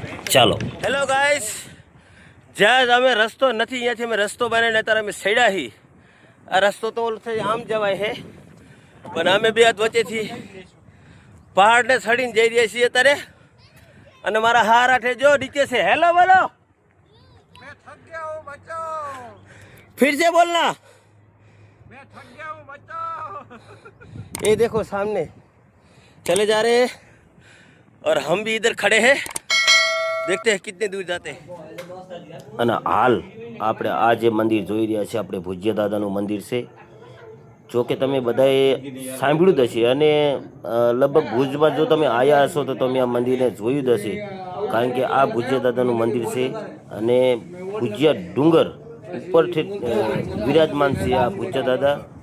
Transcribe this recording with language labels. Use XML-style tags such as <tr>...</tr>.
<gu>ચાલો hello guys, જ્યાં અમે રસ્તો નથી અહીંયાથી અમે રસ્તો બનાવીને અત્યારે અમે સડ્યા છીએ। આ રસ્તો તો આમ જવાય છે પણ અમે બે હાથ વચ્ચેથી પહાડને ચડીને જઈ રહ્યા છીએ અત્યારે। અને મારા હારા ઠે જો નીચે છે। હેલો બોલો,</gu> <hi>फिर से बोलना। मैं थक गया हूँ बच्चों। ये देखो सामने चले जा रहे हैं और हम भी इधर खड़े हैं। देखते हैं कितने दूर जाते हैं।</hi> <gu>અને હાલ આપણે આ જે મંદિર જોઈ રહ્યા છે આપણે ભુજિયા દાદાનું મંદિર છે. જો કે તમે બધાએ સાંભળ્યું જ હશે અને લગભગ ભુજમાં જો તમે આવ્યા હશો તો તમે આ મંદિરને જોયું જ હશે, કારણ કે આ ભુજિયા દાદાનું મંદિર છે અને ભુજિયા ડુંગર ઉપરથી વિરાજમાન છે આ ભુજિયા દાદા.</gu>